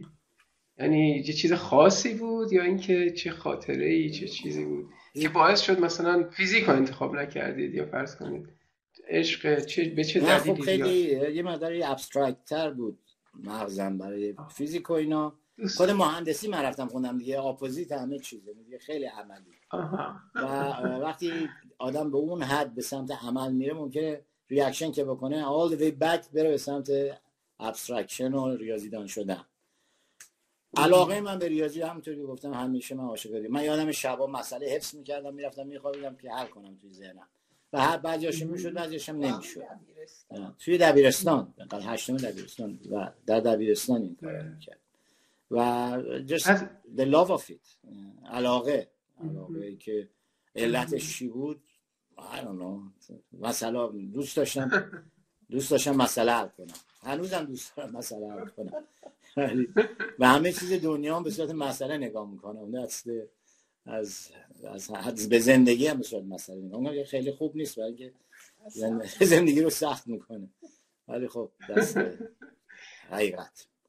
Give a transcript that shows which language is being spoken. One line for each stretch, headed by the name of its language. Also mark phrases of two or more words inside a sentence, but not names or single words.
Persian: یعنی یه چیز خاصی بود یا اینکه چه خاطره‌ای، چه چیزی بود که باعث شد مثلا فیزیک رو انتخاب نکردید، یا فرض کنید عشق به چه دلیلی؟ خب خیلی یه مقداری ابسترکت تر بود مغزم برای فیزیک و اینا. خود مهندسی من رفتم خوندم دیگه، اپوزیت همه چیزه دیگه، خیلی عملی. و وقتی آدم به اون حد به سمت عمل میره ممکنه ریاکشن که بکنه
English: all the way back
Persian: بره به سمت ابسترکشن و ریاضیدان شدن. علاقه من به ریاضی همونطوری گفتم همیشه من عاشق ریاضی. من یادم شبا مسئله حفظ میکردم میرفتم میخوابیدم که حل کنم توی ذهنم، و هر بعضیاش میشد بعضیش هم نمیشد. توی دبیرستان، هشتم دبیرستان و در دبیرستان این کارو میکرد و
English: just the love of it،
Persian: علاقه که علتش چی بود
English: I don't know.
Persian: مثلا دوست داشتم مسئله حل کنم، هنوزم دوست دارم مسئله حل کنم و همه چیز دنیا هم به صورت مسئله نگاه میکنم. از به زندگی هم به صورت مسئله نگاه میکنم. خیلی خوب نیست برای اینکه زندگی رو سخت میکنه، ولی خب دست حقیقت.